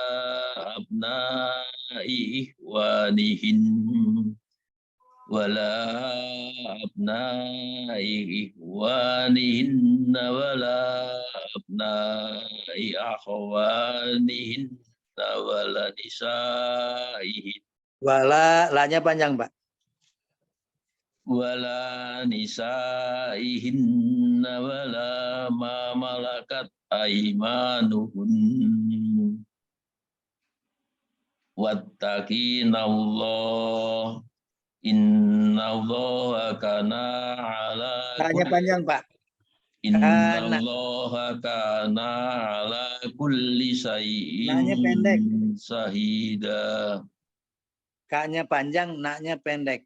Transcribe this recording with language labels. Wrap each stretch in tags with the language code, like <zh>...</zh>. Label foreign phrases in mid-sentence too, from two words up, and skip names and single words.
<ar>أبناء إخوانهن ولا أبناء إخوانهن ولا أبناء أخواتهن ولا نسائهن</ar> <id>Wala, lanya panjang Pak.</id> <ar>ولا نسائهن ولا ما ملكت أيمانهن واتقين الله إن الله كان على</ar> <id>Lanya panjang Pak.</id> <ar>إن الله كان على كل</ar> <id>Lanya pendek.</id> <ar>شيء شهيدا.</ar> <id>Kaknya panjang, naknya pendek.</id>